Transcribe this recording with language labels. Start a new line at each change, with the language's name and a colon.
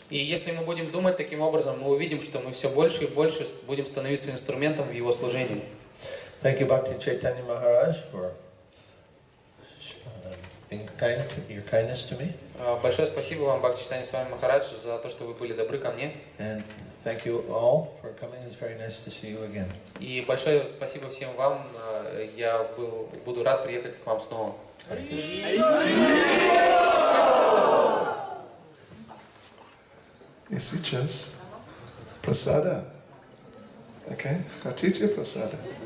Russian: И если мы будем думать таким образом, мы увидим, что мы все больше и больше будем становиться инструментом в его служении.
English: Thank you, Bhakti Чайтанья Maharaj, for being kind to your kindness to me.
Russian: Большое спасибо вам, Бхакти Чайтанья Свами Махарадж, за то, что вы были добры ко мне.
English: And thank you all for coming. It's very nice to see you again.
Russian: И большое спасибо всем вам. Я буду рад приехать к вам снова. Hare Krishna. И сейчас прасада. Okay? Хотите прасада?